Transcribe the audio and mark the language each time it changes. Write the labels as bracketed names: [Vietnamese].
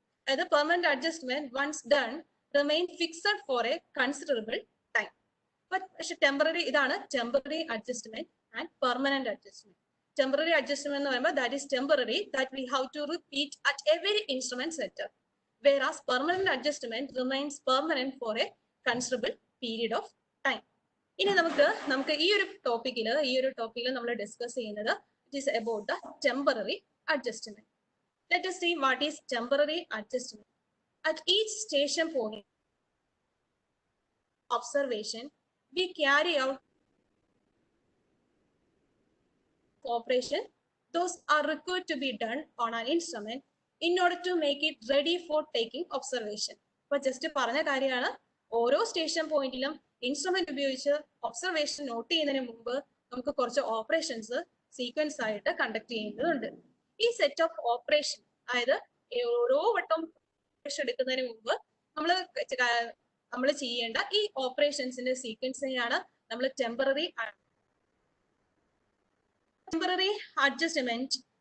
[English] അതായത് permanent adjustment once done remain fixed for a considerable time. [Malayalam] പക്ഷെ temporary, ഇതാണ് temporary adjustment and permanent adjustment. [English] temporary adjustment [Malayalam] എന്ന് പറയുമ്പോൾ [English] That is temporary, that we have to repeat at every instrument setup. whereas permanent adjustment remains permanent for a considerable period of time. [Malayalam] ഇനി നമുക്ക് ഈ ഒരു ടോപ്പിക്കിൽ നമ്മൾ discuss ചെയ്യുന്നത് [English] It is about the temporary adjustment. Let us see what is temporary adjustment. At each station point observation, we carry out operation. Those are required to be done on an instrument in order to make it ready for taking observation. [Malayalam] But just പറഞ്ഞ കാര്യമാണ്, ഓരോ station പോയിന്റിലും instrument ഉപയോഗിച്ച് observation not ചെയ്യുന്നതിന് മുമ്പ് നമുക്ക് കുറച്ച് operations sequence ആയിട്ട് കണ്ടക്ട് ചെയ്യേണ്ടതുണ്ട്. ഈ സെറ്റ് ഓഫ് ഓപ്പറേഷൻ, അതായത് ഓരോ വട്ടം ഓപ്പറേഷൻ എടുക്കുന്നതിന് മുമ്പ് നമ്മൾ ചെയ്യേണ്ട ഈ ഓപ്പറേഷൻസിന്റെ സീക്വൻസിനെയാണ് നമ്മൾ ടെമ്പററി അഡ്ജസ്റ്റ്മെന്റ്.